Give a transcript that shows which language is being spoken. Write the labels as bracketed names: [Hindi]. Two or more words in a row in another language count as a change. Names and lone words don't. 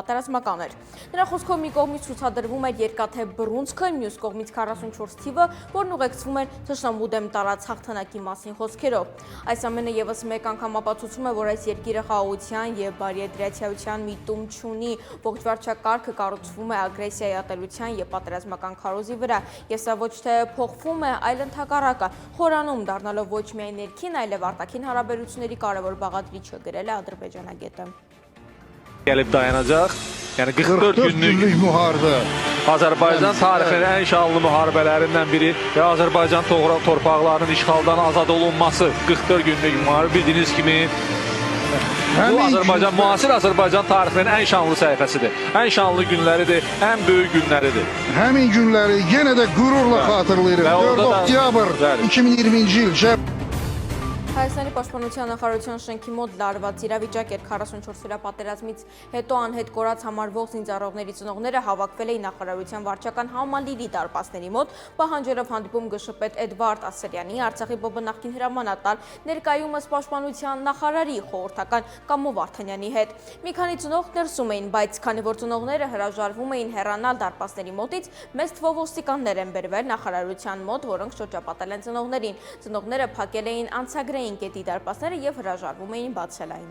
[Armenian] պատերազմական էր։ Նրա խոսքով մի կողմից ցուցադրվում էր երկաթե բռունցքը, մյուս կողմից 44 թիվը, որն ուղեկցվում էր թշնամու դեմ տարած հաղթանակի մասին խոսքերով։ Այս ամենը ևս մեկ անգամ ապացուցում է, որ այս երկիրը խաղաղության և բարիադրացիայության միտում չունի, ողջ վարչակարգը կառուցվում է ագրեսիայի ատելության և պատերազմական քարոզի վրա, և սա ոչ թե փոխվում է, այլ ընդհակառակը խորանում դառնալով ոչ միայն ներքին, այլև արտաքին հարաբերությունների կարևոր բաղադրիչը, գրել է ադրբեջանագետը։ [Azerbaijani] Gəlib dayanacaq. Yəni 44 günlük müharibə. Azərbaycan tarixinin ən şanlı müharibələrindən biri və Azərbaycan torpaqlarının işğaldan azad olunması 44 günlük müharibə bildiyiniz kimi bu müasir Azərbaycan tarixinin ən şanlı səhifəsidir. Ən şanlı günləridir, ən böyük günləridir. Həmin günləri yenə də qürurla xatırlayırıq. 4 oktyabr 2020-ci il [Armenian] Հայաստանի պաշտպանության նախարարության շենքի մոտ լարված իրավիճակ էր 44 օրյա պատերազմից հետո անհետ կորած համարվող զինծառայողների ծնողները հավաքվել էին նախարարության վարչական համալիրի դարպասների մոտ, պահանջելով հանդիպում ԳՇՊետ Էդվարդ Ասրյանի, Արցախի ԲԲ նախկին հրամանատար, ներկայումս պաշտպանության նախարարի խորհրդական Կամո Վարդանյանի հետ։ Մի քանի ծնող ներսում էին, բայց քանի որ ծնողները հրաժարվում էին հեռանալ դարպասների մոտից, մեծ թվով ոստիկաններ են բերվել նախարարության մոտ, որոնք շրջապատել են ծնողներին։ Ծնողները փակել էին անցագրային կետի դարպասները և հրաժարվում էին բացել այն։